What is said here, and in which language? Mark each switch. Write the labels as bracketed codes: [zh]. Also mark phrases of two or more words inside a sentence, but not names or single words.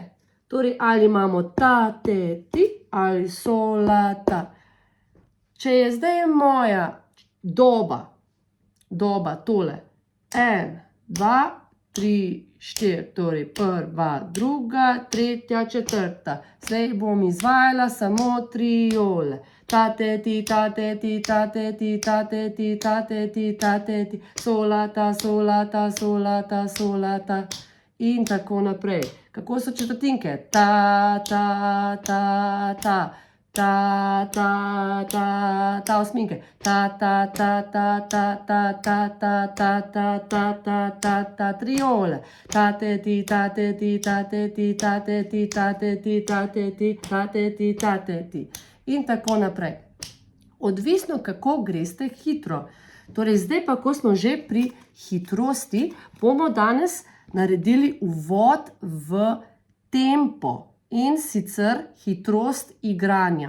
[sl] Torej, ali imamo ta, te, ti, ali solata. Če je zdaj moja doba tole, 1, 2, 3, 4, torej prva, druga, tretja, četrta. Zdaj bom izvajala samo triole. Ta, te, ti, ta, te, ti, ta, te, ti, ta, te, ti, ta, te, ti, ta, te, ti. Solata, solata. In tako naprej. Kako so četrtinke? Ta, osminke. Ta, triole. Ta, te, ti, ta, te, ti, ta, te, ti, ta, te, ti, ta, te, ti, ta, te, ti, ta, te, ti, ta, te, ti. In tako naprej. Odvisno, kako greste hitro. Torej, zdaj pa, ko smo že pri hitrosti, bomo danes naredili uvod v tempo in sicer hitrost igranja.